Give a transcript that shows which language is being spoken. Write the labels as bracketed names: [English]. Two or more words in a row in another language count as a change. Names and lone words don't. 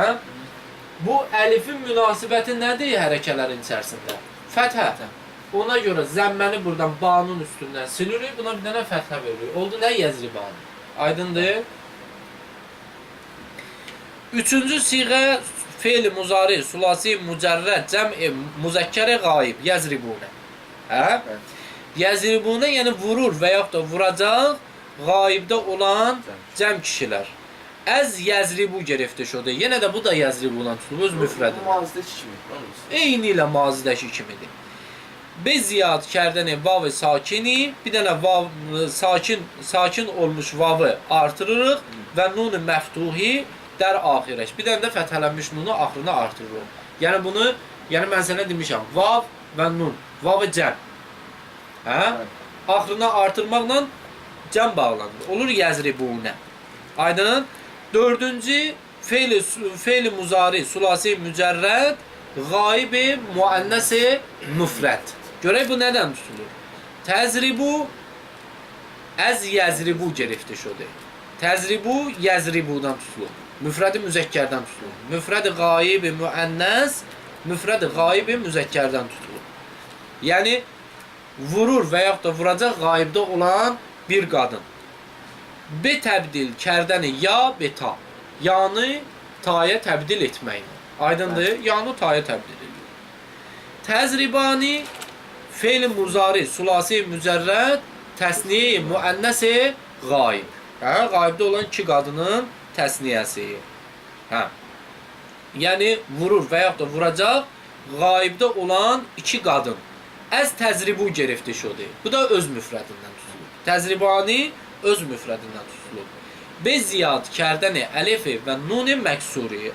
[Azerbaijani] Bu əlifin münasibəti nədir hərəkələrin içərisində? Fəthə. Ona görə zəmməni buradan banın üstündən silirik, buna bir dənə fəthə veririk. Oldu nə? Yəzribani. Aydındır? Üçüncü siğə fe'l-i muzari, sulasi, mücərrəd, cəm-i, müzəkkər-i qayib, yəzribunə. Hə? Yəzribunə yəni vurur və yaxud da vuracaq qayibdə olan cəm kişilər. [Persian] از یضرب گرفته شده. [Azerbaijani] Yenə də bu da yəzribudan tutulur, öz müfrədir. Mazidəki kimi. Eyni ilə mazidəki kimidir. [Persian] به زیاد کردن واو ساکن, [Azerbaijani] bir dənə vav, sakin olmuş vavı artırırıq və [Persian] نون مفتوح در آخرش. [Azerbaijani] Bir dənə də fəthələnmiş nunu axırına artırırıq. Yəni bunu, yəni mən sənə demişəm, vav və nun, vav-ı cəm. Hə? Axırına artırmaqla cəm bağlanır. Olur yəzribunə. Aydın? Dördüncü fe'l-i muzari, sulasi, mücərrəd, qayib-i, muannəs-i, müfrəd. Görək bu nədən tutulur? [Persian] تضرب از یضرب گرفته شده. [Azerbaijani] Təzribu, yəzribudan tutulur. Müfrəd-i müzəkkərdən tutulur. Müfrəd-i qayib-i, muannəs, müfrəd-i qayib-i, müzəkkərdən tutulur. Yəni, vurur və yaxud da vuracaq qayibdə olan bir qadın. [Persian] به تبدیل کردن یا به تا. [Azerbaijani] Yanı taya təbdil etməklə. Aydındır? Yanı taya təbdil edilir. Təzribani fe'l-i muzari, sulasi, mücərrəd, təsniyə-i, müənnəs-i, qayib. Hə? Qayibdə olan iki qadının təsniyəsi. Hə? Yəni, vurur və yaxud da vuracaq qayibdə olan iki qadın. [Persian] از تضرب گرفته شده. [Azerbaijani] Bu da öz müfrədindən tutulur. Təzribani öz müfrədindən tutulur. [Persian] به زیاد کردن الف و نون مکسور.